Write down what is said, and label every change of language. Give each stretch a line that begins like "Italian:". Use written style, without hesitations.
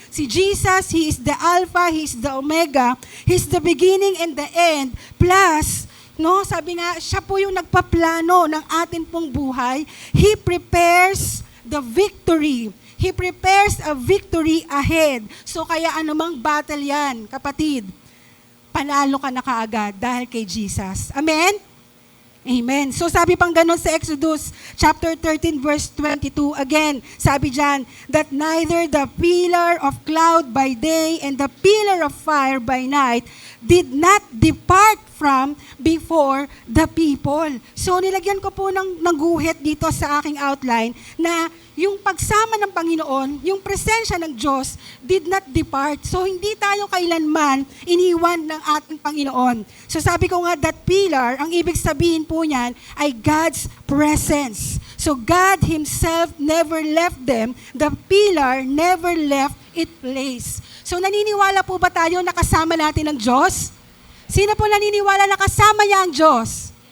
English: Si Jesus, He is the Alpha, He is the Omega, He is the beginning and the end.
Filipino: Plus, sabi nga, siya po yung nagpaplano ng atin pong buhay.
English: He prepares the victory. He prepares a victory ahead.
Filipino: So kaya anumang battle yan, kapatid, panalo ka na kaagad dahil kay Jesus. Amen? Amen. So sabi pang ganun sa
English: Exodus chapter 13 verse 22, again,
Filipino: sabi dyan,
English: that neither the pillar of cloud by day and the pillar of fire by night did not depart from before the people.
Filipino: So nilagyan ko po ng guhit dito sa aking outline na yung pagsama ng Panginoon, yung presensya ng Diyos
English: did not depart.
Filipino: So hindi tayo kailanman iniwan ng ating Panginoon. So sabi ko nga,
English: that pillar,
Filipino: ang ibig sabihin po niyan ay God's presence.
English: So God Himself never left them. The pillar never left its place.
Filipino: So naniniwala po ba tayo na kasama natin ang Diyos? Sino po naniniwala na kasama niya ang Diyos?